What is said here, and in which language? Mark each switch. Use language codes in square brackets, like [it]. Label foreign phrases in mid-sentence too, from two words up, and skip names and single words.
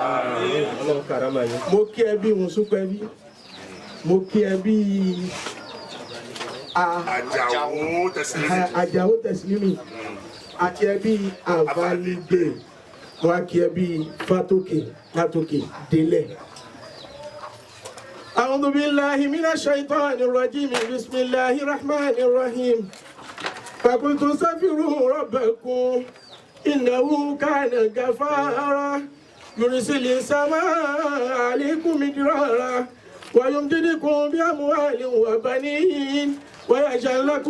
[yo] mo kí ẹ bí wọn súpẹ́ bí mo kí ẹ bí Àjàó Tẹ̀sílímì àti ẹ bí Àbálígbé wọn kí ẹ bí Fátókè látòkè délẹ̀. [ar] أعوذ بالله من الشيطان الرجيم بسم الله الرحمن الرحيم فقلت استغفروا ربكم إنه كان غفارا يرسل السماء عليكم مدرارا ويمددكم بأموال وبنين ويجعل لكم